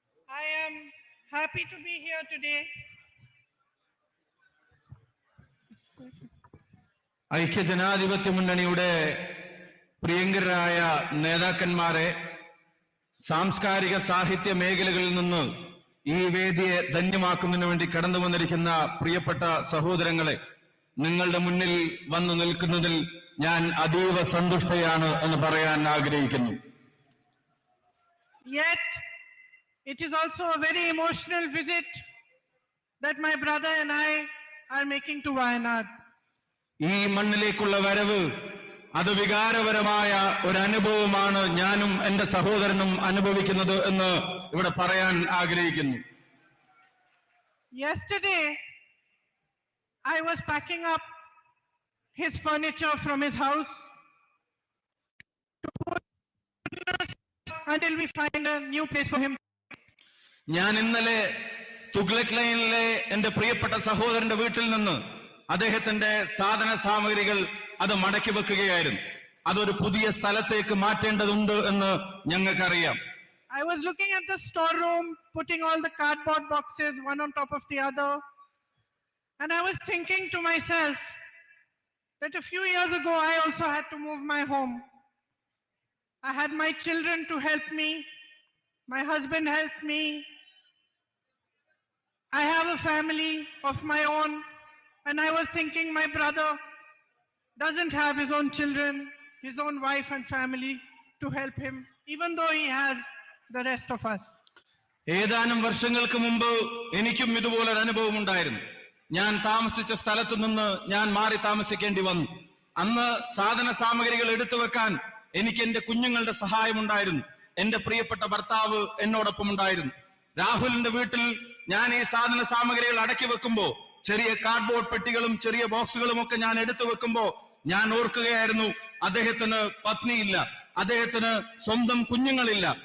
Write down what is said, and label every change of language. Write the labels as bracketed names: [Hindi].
[English] I am happy to be here today. [Malayalam] ഐക്യജനാധിപത്യ മുന്നണിയുടെ പ്രിയങ്കരായ നേതാക്കന്മാരെ, സാംസ്കാരിക സാഹിത്യ മേഖലകളിൽ നിന്ന് ഈ വേദിയെ ധന്യമാക്കുന്നതിന് വേണ്ടി കടന്നു വന്നിരിക്കുന്ന പ്രിയപ്പെട്ട സഹോദരങ്ങളെ, നിങ്ങളുടെ മുന്നിൽ വന്നു നിൽക്കുന്നതിൽ ഞാൻ അതീവ സന്തുഷ്ടയാണ് എന്ന് പറയാൻ ആഗ്രഹിക്കുന്നു. [English] Yet it is also a very emotional visit that my brother and I are making to Wayanad. [Malayalam] ഈ മണ്ണിലേക്കുള്ള വരവ് അത് വികാരപരമായ ഒരു അനുഭവമാണ് ഞാനും എന്റെ സഹോദരനും അനുഭവിക്കുന്നത് എന്ന് ഇവിടെ പറയാൻ ആഗ്രഹിക്കുന്നു. [English] Yesterday, I was packing up his furniture from his house until we find a new place for him. [Malayalam] ഞാൻ ഇന്നലെ തുഗ്ലക് ലൈനിലെ എന്റെ പ്രിയപ്പെട്ട സഹോദരന്റെ വീട്ടിൽ നിന്ന് അദ്ദേഹത്തിന്റെ സാധന സാമഗ്രികൾ അത് മടക്കി വെക്കുകയായിരുന്നു. അതൊരു പുതിയ സ്ഥലത്തേക്ക് മാറ്റേണ്ടതുണ്ട് എന്ന് ഞങ്ങൾക്കറിയാം. [English] I was looking at the storeroom, putting all the cardboard boxes one on top of the other, and I was thinking to myself that a few years ago I also had to move my home. I had my children to help me, my husband helped me. I have a family of my own, and I was thinking my brother doesn't have his own children, his own wife and family to help him, even though he has the rest of us. [Malayalam] ഏതാനും വർഷങ്ങൾക്ക് മുമ്പ് എനിക്കും ഇതുപോലൊരു അനുഭവം ഉണ്ടായിരുന്നു. ഞാൻ താമസിച്ച സ്ഥലത്തു നിന്ന് ഞാൻ മാറി താമസിക്കേണ്ടി വന്നു. അന്ന് സാധന സാമഗ്രികൾ എടുത്തു വെക്കാൻ എനിക്ക് എന്റെ കുഞ്ഞുങ്ങളുടെ സഹായമുണ്ടായിരുന്നു. എന്റെ പ്രിയപ്പെട്ട ഭർത്താവ് എന്നോടൊപ്പം ഉണ്ടായിരുന്നു. രാഹുലിന്റെ വീട്ടിൽ ഞാൻ ഈ സാധന സാമഗ്രികൾ അടക്കി വെക്കുമ്പോ, ചെറിയ കാർഡ്ബോർഡ് പെട്ടികളും ചെറിയ ബോക്സുകളും ഒക്കെ ഞാൻ എടുത്തു വെക്കുമ്പോ ഞാൻ ഓർക്കുകയായിരുന്നു, അദ്ദേഹത്തിന് പത്നിയില്ല, അദ്ദേഹത്തിന് സ്വന്തം കുഞ്ഞുങ്ങളില്ല.